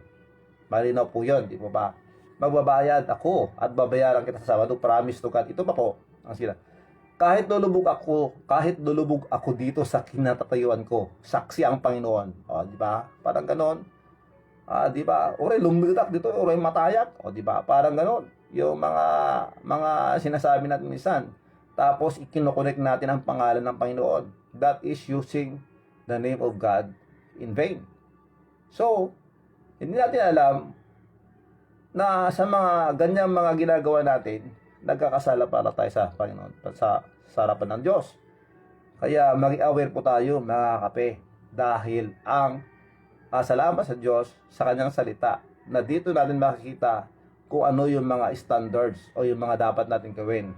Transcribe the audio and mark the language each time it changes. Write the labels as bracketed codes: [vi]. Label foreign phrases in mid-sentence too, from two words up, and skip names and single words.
[tl] Malinaw po yun, di po ba? Magbabayad ako at babayaran kita sa Sabado, [en] promise to God. [tl] Ito pa po ang sila. Kahit lulubog ako dito sa kinatatayuan ko, saksi ang Panginoon. O, di ba? Parang ganon. Di ba? [ilo] Oray lumildak dito, oray matayak. [tl] O, di ba? Parang ganon. Yung mga sinasabi natin minsan. Tapos ikinokonek natin ang pangalan ng Panginoon. [en] That is using the name of God in vain. [tl] So, hindi natin alam na sa mga ganyang mga ginagawa natin, nagkakasala para tayo sa Panginoon, sa harapan ng Diyos. Kaya maging aware po tayo, mga kape, dahil ang salamat sa Diyos sa kanyang salita, na dito natin makikita kung ano yung mga standards o yung mga dapat natin gawin.